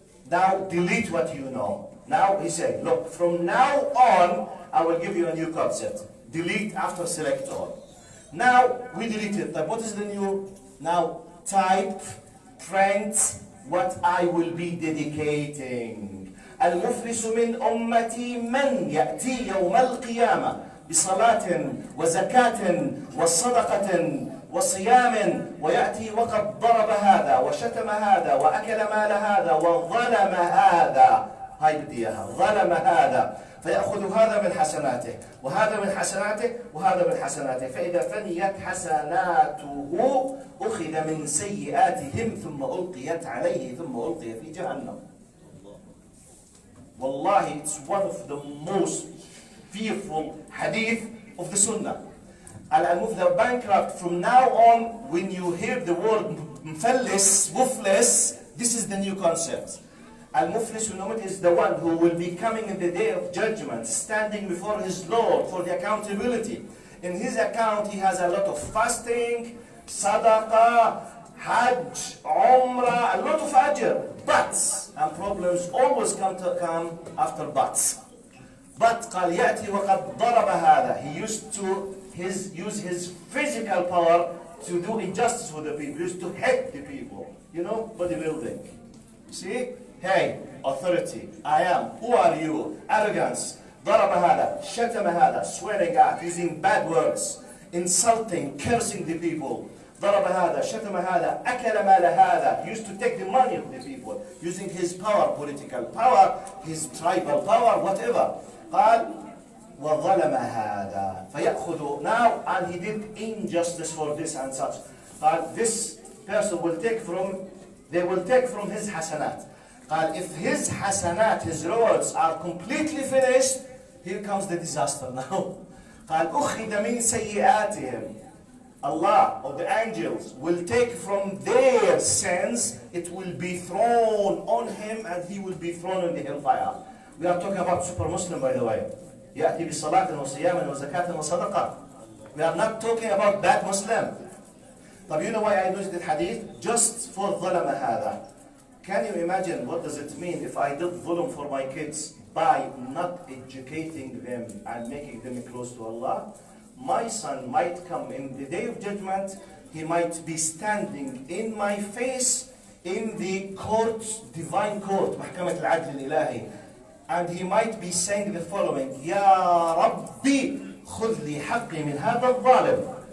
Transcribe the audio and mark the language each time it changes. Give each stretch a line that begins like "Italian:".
English: Now delete what you know. Now he said, look, from now on, I will give you a new concept. Delete after select all. Now we deleted. But what is the new? Now type, print what I will be dedicating.
Arabic: المفلس من أمتي من يأتي يوم القيامة بصلاة وزكاة وصدقة وصيام ويأتي وقد ضرب هذا وشتم هذا وأكل مال هذا وظلم هذا. هاي بدي إياها. ظلم هذا فيأخذ هذا من حسناته وهذا من حسناته وهذا من حسناته فإذا فنيت حسناته أخذ من سيئاتهم ثم ألقيت عليه ثم ألقي في جهنم.
English: Wallahi, it's one of the most fearful hadith of the Sunnah. The bankrupt, from now on, when you hear the word muflis, this is the new concept. Al-Muflis is the one who will be coming in the day of judgment, standing before his Lord for the accountability. In his account, he has a lot of fasting, sadaqah, Hajj, Umrah, a lot of ajr. Buts and problems always come after buts.
Arabic: But قال يأتي وقد ضرب هذا.
English: He used to use his physical power to do injustice with the people. He used to hate the people. You know, bodybuilding. See? Hey, authority. I am. Who are you? Arrogance.
Arabic: ضرب هذا. شتم هذا.
English: Swearing at. Using bad words. Insulting. Cursing the people.
Arabic: ضرب هذا, شتم هذا, أكل مال هذا,
English: used to take the money of the people, using his power, political power, his tribal power, whatever.
Arabic: قال وظلم هذا فيأخذ
English: now, and he did injustice for this and such. قال this person will take from, they will take from his hasanat. قال if his hasanat, his rewards are completely finished, here comes the disaster now.
Arabic: قال أخذ من سيئاتهم.
English: Allah or the angels will take from their sins, it will be thrown on him and he will be thrown in the hellfire. We are talking about super Muslim, by the way.
Arabic: يأتي بصلاة وصيام وزكاة وصدقة.
English: We are not talking about bad Muslim. But you know why I used the hadith? Just for
Arabic: ظلم هذا.
English: Can you imagine what does it mean if I did ظلم for my kids by not educating them and making them close to Allah? My son might come in the day of judgment, he might be standing in my face in the court, divine court,
Arabic: محكمة العدل الإلهي,
English: and he might be saying the following:
Arabic: يا ربي خذ لي حقي من هذا الظالم.